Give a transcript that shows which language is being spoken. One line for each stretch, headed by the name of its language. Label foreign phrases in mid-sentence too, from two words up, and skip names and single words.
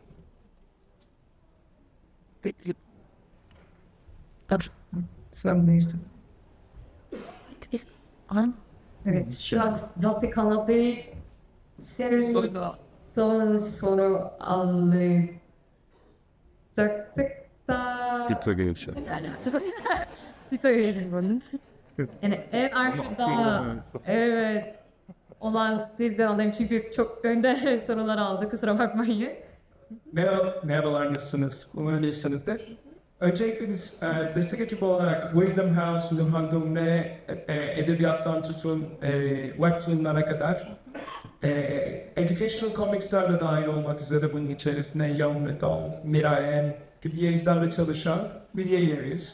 Turkish: Sen ne istiyorsun? Biz an Evet şu an Rocky kanalı senin son soru alacaktık da
Korean: 딥하게 역시. 진짜 얘기해준 거는
Turkish: yani en arkada evet olan sizden alayım çünkü çok önde sorular aldı kusura bakmayın. Merhabalar, nasılsınız? Umarım iyisinizdir. Öncelikle biz destek ekibi olarak Wisdom House, Wilhelm Hangdong ve edebiyattan tutun webtoonlara kadar
English: educational comics'ler
Turkish: de dahil olmak üzere bunun içerisine Young Metal, Mirayen gibi yayıncılarla çalışan bir yayıncıyız.